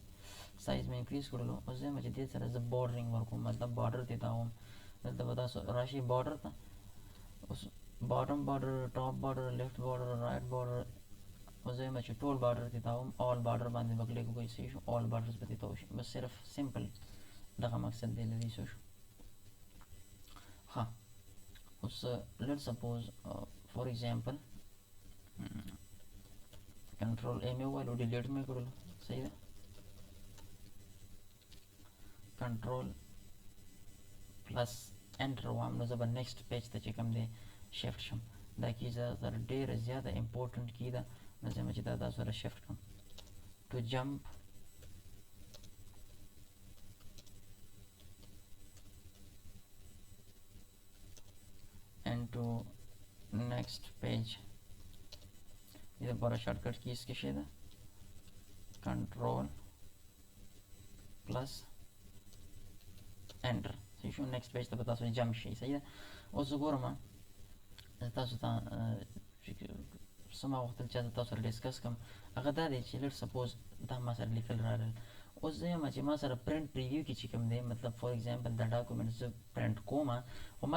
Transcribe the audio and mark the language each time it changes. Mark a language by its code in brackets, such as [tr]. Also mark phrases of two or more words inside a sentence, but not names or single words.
[ps] سایز مې انکریز کړلو اوس زه یم چې دې سره زه بارډرینګ ورکوم مطلب بارډر دې ته وم دلته به تاسو راشئ بارډر ته اوس [en] bottom border top border left border right border [ps] وزي چې ټول بارډر ته تاوم [en] all border [ps] باندې به کلیک وکړئ صحیح شو [en] all borders [ps] به تاو شي بس صرف سمپل دغه مقصد دی لدې څه شو ها اوس [en] let's suppose for example control A [ps] مې وویل او ډیلیټ مې کړلو صحیح ده [en] control plus enter [ps] وام نو زه به [en] next page [ps] ته چې کوم دی shift شم دا کی زه ډیره زیاته important کی ده نو زه چې دا تاسو سره shift کوم [en] to jump into next page [ps] دې لپاره [en] shortcut keys [ps] کې شي ده [en] control plus enter [ps] صحیح شو [en] next page [ps] ته به تاسو جمپ شي صحیح ده اوس ګورم تاسو ته سما وخت چې تاسو سره ډیسکس کوم هغه دا دی چې [en] let suppose [ps] دا ما سره لیکل راغل اوس زه یم چې ما سره [en] print preview [ps] کې چې کوم دی مطلب [en] for example [ps] دا ډاکومنټ زه پرنټ کوم او ما